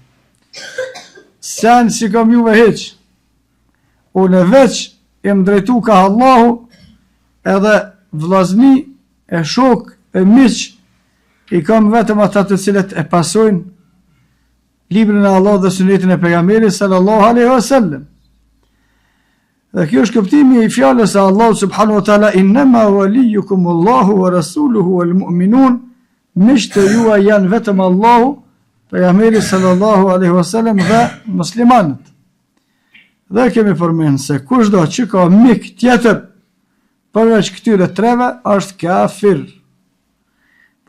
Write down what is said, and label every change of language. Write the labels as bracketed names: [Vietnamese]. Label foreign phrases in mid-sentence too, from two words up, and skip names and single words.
[Albanian] Sen si kam juve heq, unë veç jem drejtu ka Allahu, edhe vllazni e shok e miq i kam vetëm ata të cilët e pasojnë librin e Allahut dhe sunetin e pejgamberit [Arabic] صلى الله عليه وسلم. [Albanian] Dhe kjo është kuptimi i fjalës së Allahut [Arabic] سبحانه وتعالى: إنما وليكم الله ورسوله والمؤمنون, [Albanian] miqtë juaj janë vetëm Allahu, pejgamberi [Arabic] صلى الله عليه وسلم [Albanian] dhe muslimanët. Dhe kemi përmenë se kushdo që ka mik tjetër përveç këtyre treve është kafir.